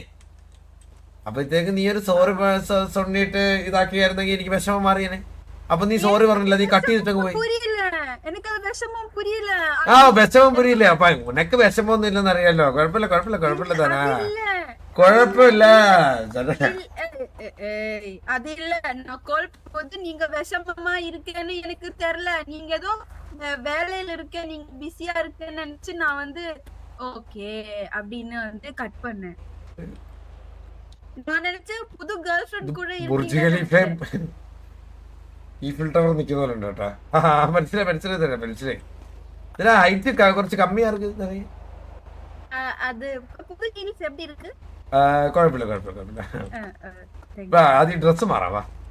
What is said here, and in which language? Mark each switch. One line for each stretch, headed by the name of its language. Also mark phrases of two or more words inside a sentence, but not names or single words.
Malayalam: അപ്പഴത്തേക്ക് നീ ഒരു സോറി സൊന്നിട്ട് ഇതാക്കിയായിരുന്നെങ്കിൽ എനിക്ക് വിഷമം മാറിയനെ. അപ്പൊ നീ സോറി പറഞ്ഞില്ല, നീ കട്ട് ചെയ്തിട്ടങ്ങ് പോയി. വിഷമം പുരിയില്ല. അപ്പൊ ഉനക്ക് വിഷമൊന്നും ഇല്ലെന്ന് അറിയാലോ. കുഴപ്പമില്ല തന്നെ കുഴപ്പമില്ല.
Tamil: அது இல்ல நான் கால் போது நீங்க விஷமமா இருக்கேன்னு எனக்கு தெரியல. நீங்க ஏதோ வேலையில இருக்க, நீங்க பிஸியா இருக்கேன்னு நினைச்சு நான் வந்து ஓகே அப்படின்னு வந்து கட் பண்ணேன். நான் நினைச்சேன் புது
English: girl friend
Tamil: கூட இருக்கீங்க.
Malayalam: ഈ ഫിൽട്ടർ നിൽക്കുന്നവരുണ്ട് കേട്ടാ. മനസ്സിലായി. ഇതിലാ ഹൈറ്റ് കുറച്ച് കമ്മിയാ ഇருக்கு.
Tamil: அது புது ஹீல்ஸ் எப்படி இருக்கு?
Malayalam: കുഴപ്പമില്ല. ആദ്യം ഡ്രസ് മാറാവാ.